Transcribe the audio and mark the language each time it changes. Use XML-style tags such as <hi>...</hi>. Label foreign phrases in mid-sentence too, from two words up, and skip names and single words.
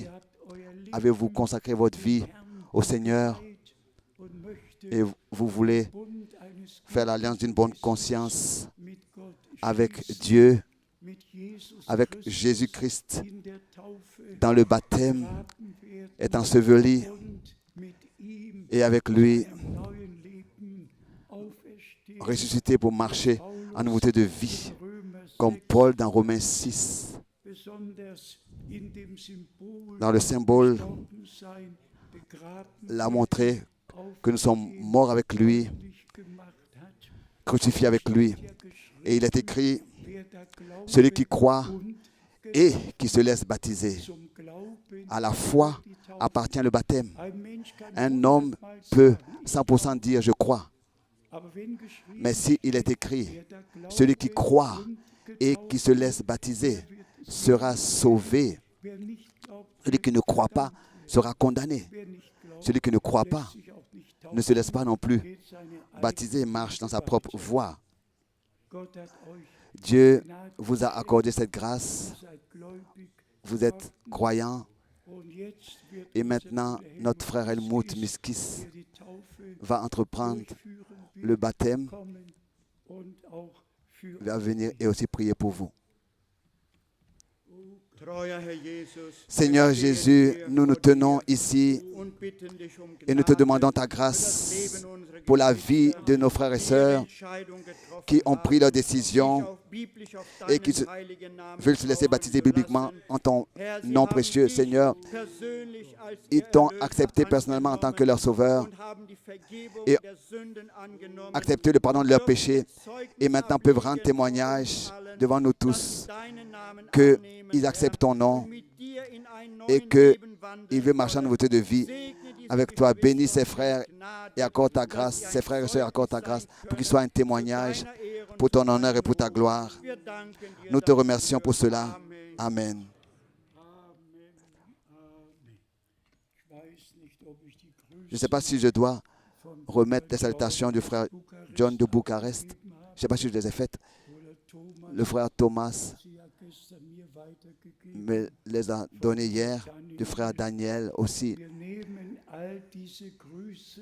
<fr>Avez-vous consacré votre vie au Seigneur et vous voulez faire l'alliance d'une bonne conscience avec Dieu, avec Jésus-Christ, dans le baptême, est enseveli et avec lui</fr> <de>einem neuen Leben auferstehen.</de> <fr>ressuscité pour marcher en nouveauté de vie,</fr> <de>Römer</de> <fr>comme</fr> <de>6,</de> <fr>Paul dans Romains 6,</fr> <de>besonders in dem Symbol</de> <fr>dans le symbole,</fr> <de>Gestorbensein, begraben</de> <fr>l'a montré que nous sommes morts avec lui,</fr> <de>lebendig gemacht hat.</de> <fr>crucifiés avec lui.</fr> <de>Ja geschrieben,</de> <fr>Et il est écrit,</fr> <de>wer da glaubt</de> <fr>celui qui croit</fr> <de>und</de> <fr>et qui se laisse baptiser.</fr> <de>zum Glauben</de> <fr>À la foi</fr> <de>die Taufe.</de> <fr>appartient le baptême.</fr> <de>Ein Mensch kann</de> <fr>Un homme</fr> <de>100-mal</de> <fr>peut</fr> <de>sagen,</de> <fr>100% dire je crois.</fr> <de>aber wenn geschrieben</de> <fr>Mais s'il est écrit,</fr> <de>wer da glaubt</de> <fr>celui qui croit</fr> <de>und</de> <fr>et</fr> <de>getauft</de> <fr>qui se laisse baptiser sera sauvé.</fr> <de>wer nicht glaubt,</de> <fr>Celui qui ne croit pas sera condamné.</fr> <de>wer nicht glaubt,</de> <fr>Celui qui ne croit</fr> <de>lässt</de> <fr>pas</fr> <de>sich auch nicht</de> <fr>ne se laisse</fr> <de>taufen,</de> <fr>pas non plus</fr> <de>geht seine</de> <fr>baptiser et marche dans sa propre voie.</fr> <de>Gott hat euch,</de> <fr>Dieu vous a accordé cette grâce.</fr> <de>ihr seid gläubig</de> <fr>Vous êtes croyants.</fr> <de>und jetzt wird</de> <fr>Et</fr> <de>unser</de> <fr>maintenant,</fr> <de>Bruder</de> <fr>notre frère Helmut</fr> <de>Miskis,</de> <fr>Miskis</fr> <de>der die Taufe</de> <fr>va entreprendre</fr> <de>durchführen</de> <fr>le</fr> <de>wird,</de> <fr>baptême,</fr> <de>kommen und auch für</de> <fr>va venir et aussi prier pour vous.</fr> <de>Treuer Herr Jesus,</de> <fr>Seigneur Jésus, nous nous tenons ici</fr> <de>und bitten dich um</de> <fr>et nous te</fr> <de>Gnade</de> <fr>demandons ta</fr> <de>für das</de> <fr>grâce</fr> <de>Leben unserer</de> <fr>pour la</fr> <de>Geschwister,</de> <fr>vie de nos frères et</fr> <de>die</de> <fr>sœurs</fr> <de>Entscheidung getroffen</de> <fr>qui ont pris leur</fr> <de>haben,</de> <fr>décision</fr> <de>sich auch biblisch auf</de> <fr>et qui</fr> <de>deinen heiligen Namen</de> <fr>veulent se laisser</fr> <de>taufen</de> <fr>baptiser</fr> <de>zu</de> <fr>bibliquement</fr> <de>lassen.</de> <fr>en ton</fr> <de>Herr, sie</de> <fr>nom</fr> <de>haben</de> <fr>précieux.</fr> <de>dich</de> <fr>Seigneur,</fr> <de>persönlich als</de> <fr>ils</fr> <de>ihr</de> <fr>t'ont</fr> <de>Erlöser</de> <fr>accepté personnellement en tant que leur sauveur,</fr> <de>und haben die Vergebung</de> <fr>et</fr> <de>der Sünden angenommen.</de> <fr>accepté le pardon de leurs péchés</fr> <de>Zeugnis</de> <fr>et maintenant peuvent rendre</fr> <de>ablegen</de> <fr>témoignage</fr> <de>vor uns allen,</de> <fr>devant nous</fr> <de>dass</de> <fr>tous</fr> <de>sie deinen Namen</de> <fr>qu'ils</fr> <de>annehmen,</de> <fr>acceptent</fr> <de>Herr,</de> <fr>ton nom</fr> <de>und mit dir in ein</de> <fr>et</fr> <de>neuen</de> <fr>qu'ils</fr> <de>Leben wandeln</de> <fr>veulent marcher en</fr> <de>wollen.</de> <fr>nouveauté de vie</fr> <de>Segne diese</de> <fr>avec toi.</fr> <de>Geschwister</de> <fr>Bénis ses</fr> <de>mit</de> <fr>frères</fr> <de>Gnade,</de> <fr>et accorde ta</fr> <de>dass</de> <fr>grâce,</fr> <de>sie ein</de> <fr>ses frères et sœurs, accorde ta</fr> <de>Zeugnis</de> <fr>grâce</fr> <de>sein</de> <fr>pour qu'ils soient un</fr> <de>können</de> <fr>témoignage</fr> <de>zu deiner Ehre und</de> <fr>pour</fr> <de>zu</de> <fr>ton honneur et</fr> <de>deinem</de> <fr>pour ta</fr> <de>Ruhm.</de> <fr>gloire.</fr> <de>Wir danken dir</de> <fr>Nous te</fr> <de>dafür.</de> <fr>remercions pour cela.</fr> <de>Amen.</de> <fr>Amen.</fr> <de>Ich weiß nicht, ob ich die</de> <fr>Je ne</fr> <de>Grüße</de> <fr>sais pas si je dois</fr> <de>von</de> <fr>remettre</fr> <de>Bruder</de> <fr>les salutations du frère</fr> <de>Bukarest</de> <fr>John de Bucarest.</fr> <de>abgegeben habe.</de> <fr>Je ne sais pas si je les ai faites.</fr> <de>Oder Thomas,</de> <fr>Le frère Thomas</fr> <de>sie ja gestern mir weitergegeben.</de> <fr>me les a donnés hier. Le frère Daniel aussi.</fr> <de>Wir nehmen all diese Grüße</de>